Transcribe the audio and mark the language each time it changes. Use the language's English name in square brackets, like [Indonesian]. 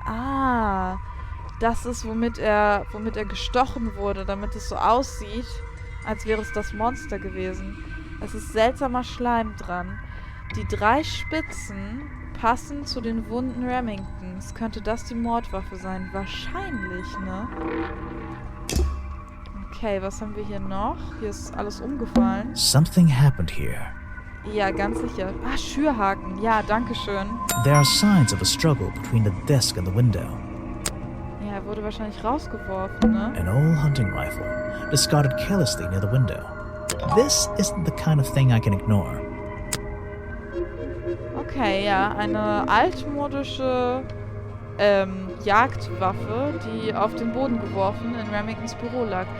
[German] Ah, das ist, womit er gestochen wurde, damit es so aussieht, als wäre es das Monster gewesen. Es ist seltsamer Schleim dran. Die 3 Spitzen passen zu den Wunden Remingtons. Könnte das die Mordwaffe sein? Wahrscheinlich, ne? Okay, was haben wir hier noch? Hier ist alles umgefallen. [English] Something happened here. [German] Ja, ganz sicher. Ah, Schürhaken. Ja, danke schön. [English] There are signs of a struggle between the desk and the window. [German] Ja, er wurde wahrscheinlich rausgeworfen, ne? [English] An old hunting rifle, discarded carelessly near the window. This isn't the kind of thing I can ignore. [German] Okay, ja, eine altmodische Jagdwaffe, die auf den Boden geworfen in Remingtons Büro lag.